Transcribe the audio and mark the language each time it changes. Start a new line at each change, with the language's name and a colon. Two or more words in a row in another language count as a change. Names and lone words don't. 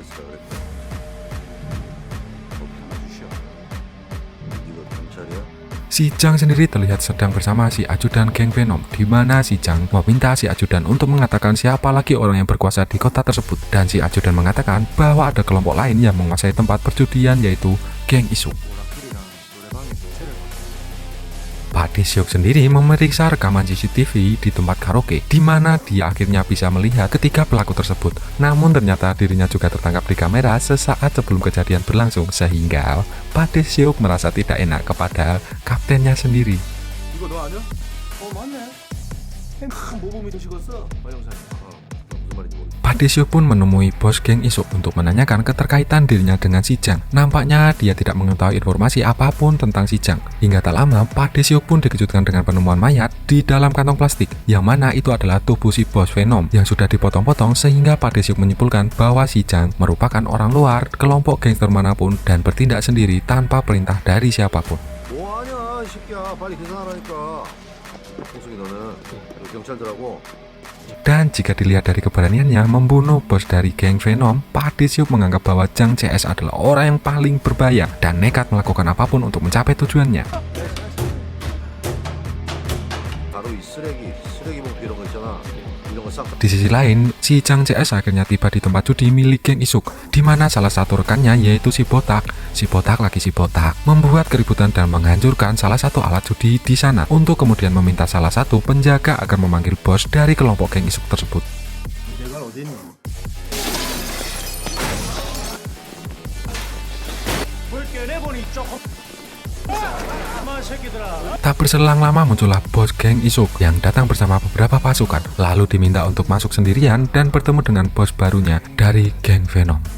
Indonesian: Si Jang sendiri terlihat sedang bersama si ajudan geng Venom, di mana si Jang meminta si ajudan untuk mengatakan siapa lagi orang yang berkuasa di kota tersebut, dan si ajudan mengatakan bahwa ada kelompok lain yang menguasai tempat perjudian, yaitu geng Isuk. Pak Dae-seok sendiri memeriksa rekaman CCTV di tempat karaoke, di mana dia akhirnya bisa melihat ketiga pelaku tersebut. Namun ternyata dirinya juga tertangkap di kamera sesaat sebelum kejadian berlangsung, sehingga Pak Dae-seok merasa tidak enak kepada kaptennya sendiri.
Korean: 이거 너 아니야? 맞네. 큰 모범이 되시겠어. 마영사님. 무슨 말인지 모르겠어.
Indonesian: Pak Dae-seok pun menemui bos geng Isuk untuk menanyakan keterkaitan dirinya dengan si Jang. Nampaknya dia tidak mengetahui informasi apapun tentang si Jang. Hingga tak lama, Pak Dae-seok pun dikejutkan dengan penemuan mayat di dalam kantong plastik, yang mana itu adalah tubuh si bos Venom yang sudah dipotong-potong, sehingga Pak Dae-seok menyimpulkan bahwa si Jang merupakan orang luar kelompok gangster manapun dan bertindak sendiri tanpa perintah dari siapapun.
Korean: 뭐하냐 이 새끼야. 빨리 계산하라니까. 홍석이 너는 여기 경찰들하고
Indonesian: Dan jika dilihat dari keberaniannya membunuh bos dari geng Venom, Pak Dae-seok menganggap bahwa Jang CS adalah orang yang paling berbahaya dan nekat melakukan apapun untuk mencapai tujuannya.
Korean: 바로 이 쓰레기 봉투 이런 거 있잖아. 이런 거 싹 다
Indonesian: Di sisi lain, si Jang CS akhirnya tiba di tempat judi milik geng Isuk, di mana salah satu rekannya yaitu si Botak membuat keributan dan menghancurkan salah satu alat judi di sana untuk kemudian meminta salah satu penjaga agar memanggil bos dari kelompok geng Isuk tersebut.
Korean: 내가 어디 있니?
Indonesian: Tak berselang lama muncullah bos geng Isuk yang datang bersama beberapa pasukan, lalu diminta untuk masuk sendirian dan bertemu dengan bos barunya dari geng Venom.